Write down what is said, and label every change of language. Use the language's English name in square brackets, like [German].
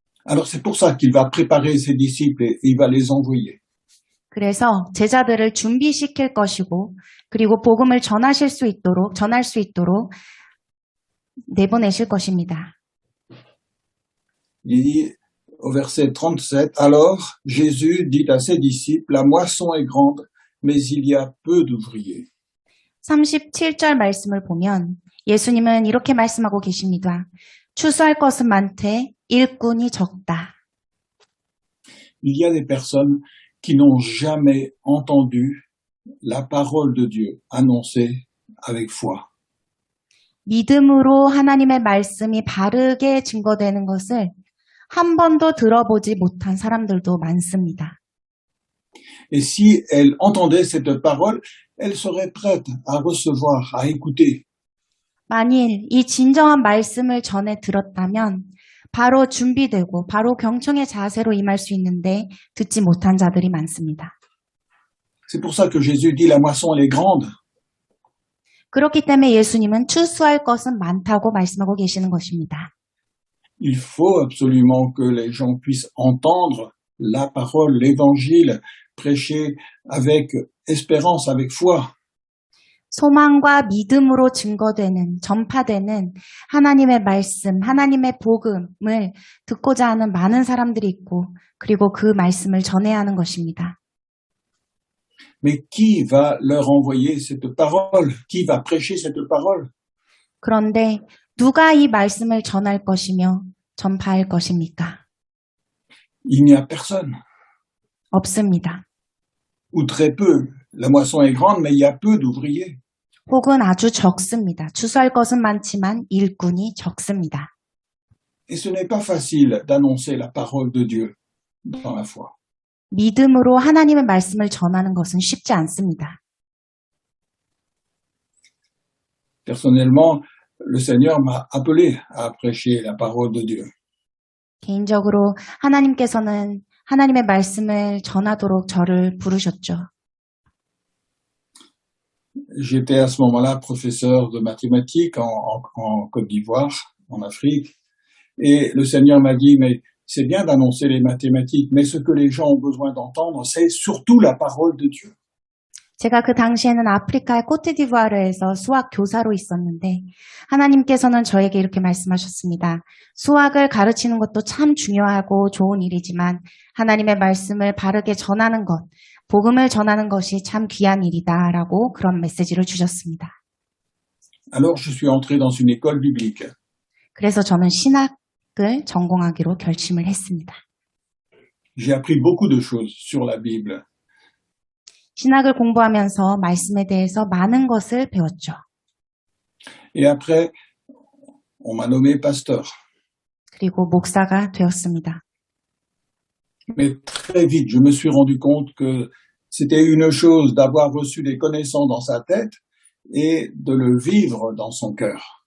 [French] Alors c'est pour ça qu'il va préparer ses disciples et il va les envoyer. [Korean] 그래서 제자들을 준비시킬 것이고 그리고 복음을 전할 수 있도록 내보내실 것입니다. [French] Il dit au verset 37, alors Jésus dit à ses disciples, la moisson est grande, mais il y a peu d'ouvriers. [Korean] 37절 말씀을 보면 예수님은 이렇게 말씀하고 계십니다. 추수할 것은 많되 일꾼이 적다. [French] Il y a des personnes qui n'ont jamais entendu la parole de Dieu annoncée avec foi. [Korean] 믿음으로 하나님의 말씀이 바르게 증거되는 것을 한 번도 들어보지 못한 사람들도 많습니다. [French] Et si elles entendaient cette parole, elles seraient prêtes à recevoir, à écouter. [Korean] 만일 이 진정한 말씀을 전해 들었다면 바로 준비되고 바로 경청의 자세로 임할 수 있는데 듣지 못한 자들이 많습니다. [French] C'est pour ça que Jésus dit la moisson elle est grande. [Korean] 그렇기 때문에 예수님은 추수할 것은 많다고 말씀하고 계시는 것입니다. [French] Il faut absolument que les gens puissent entendre la parole, l'évangile, prêché avec espérance, avec foi. [Korean] 소망과 믿음으로 증거되는, 전파되는 하나님의 말씀, 하나님의 복음을 듣고자 하는 많은 사람들이 있고, 그리고 그 말씀을 전해야 하는 것입니다. [French] Mais qui va leur envoyer cette parole? Qui va prêcher cette parole? [Korean] 그런데 누가 이 말씀을 전할 것이며 전파할 것입니까? [French] Il n'y a personne. [Korean] 없습니다. [French] Ou très peu. La moisson est grande, mais il y a peu d'ouvriers. [Korean] 혹은 아주 적습니다. 추수할 것은 많지만 일꾼이 적습니다. [French] Et ce n'est pas facile d'annoncer la parole de Dieu dans la foi. [Korean] 믿음으로 하나님의 말씀을 전하는 것은 쉽지 않습니다. [French] Personnellement, le Seigneur m'a appelé à prêcher la parole de Dieu. [Korean] 개인적으로 하나님께서는 하나님의 말씀을 전하도록 저를 부르셨죠. [French] J'étais à ce moment-là professeur de mathématiques en Côte d'Ivoire, en Afrique, et le Seigneur m'a dit, mais c'est bien d'annoncer les mathématiques, mais ce que les gens ont besoin d'entendre, c'est surtout la parole de Dieu. [Korean] 제가 그 당시에는 아프리카의 코트디부아르에서 수학 교사로 있었는데 하나님께서는 저에게 이렇게 말씀하셨습니다. 수학을 가르치는 것도 참 중요하고 좋은 일이지만 하나님의 말씀을 바르게 전하는 것, 복음을 전하는 것이 참 귀한 일이다라고 그런 메시지를 주셨습니다. [French] Alors je suis entré dans une école biblique. [Korean] 그래서 저는 신학을 전공하기로 결심을 했습니다. [French] J'ai appris beaucoup de choses sur la Bible. [Korean] 신학을 공부하면서 말씀에 대해서 많은 것을 배웠죠. [French] Et après, on m'a nommé pasteur. [Korean] 그리고 목사가 되었습니다. [French] Mais très vite, je me suis rendu compte que c'était une chose d'avoir reçu des connaissances dans sa tête et de le vivre dans son cœur.